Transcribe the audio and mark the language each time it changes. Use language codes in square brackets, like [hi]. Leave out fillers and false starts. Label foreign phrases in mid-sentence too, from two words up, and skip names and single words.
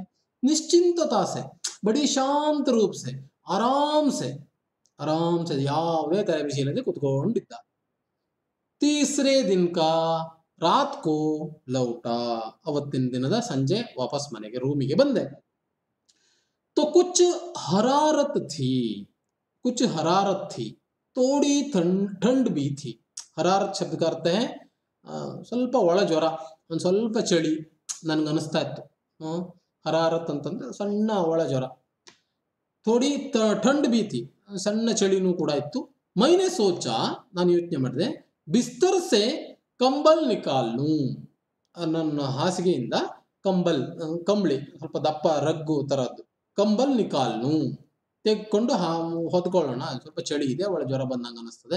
[hi] निश्चिंतता से, बड़ी शांत रूप से, आराम से [kn] ಯಾವುದೇ ತಲೆ ಬಿಸಿ ಇಲ್ಲದೆ ಕುತ್ಕೊಂಡಿದ್ದ. [hi] तीसरे दिन का रात को लौट, [kn] ಅವತ್ತಿನ ದಿನದ ಸಂಜೆ ವಾಪಸ್ ಮನೆಗೆ ರೂಮಿಗೆ ಬಂದೆ. [hi] तो कुछ हरारत थी, कुछ हरारत थी, थोड़ी ठंड भी थी. हरारत शब्द का अर्थ है [kn] ಸ್ವಲ್ಪ ಒಳ ಜ್ವರ, ಒಂದು ಸ್ವಲ್ಪ ಚಳಿ ನನ್ಗನಿಸ್ತಾ ಇತ್ತು. ಹರಾರತ್ ಅಂತಂದ್ರೆ ಸಣ್ಣ ಒಳ ಜ್ವರ. [hi] थोड़ी ठंड भी थी, [kn] ಸಣ್ಣ ಚಳಿನೂ ಕೂಡ ಇತ್ತು. [hi] मैंने सोच, [kn] ನಾನು ಯೋಚನೆ ಮಾಡಿದೆ. [hi] बिस्तर से कंबल निकालनू, [kn] ನನ್ನ ಹಾಸಿಗೆಯಿಂದ ಕಂಬಳಿ ಸ್ವಲ್ಪ ದಪ್ಪ ರಗ್ಗು ತರದ್ದು [hi] कंबल निकालनू [kn] ತೆಗೆದುಕೊಂಡು ಹೊತ್ಕೊಳ್ಳೋಣ, ಸ್ವಲ್ಪ ಚಳಿ ಇದೆ, ಒಳ ಜ್ವರ ಬಂದಂಗ ಅನಿಸ್ತದೆ.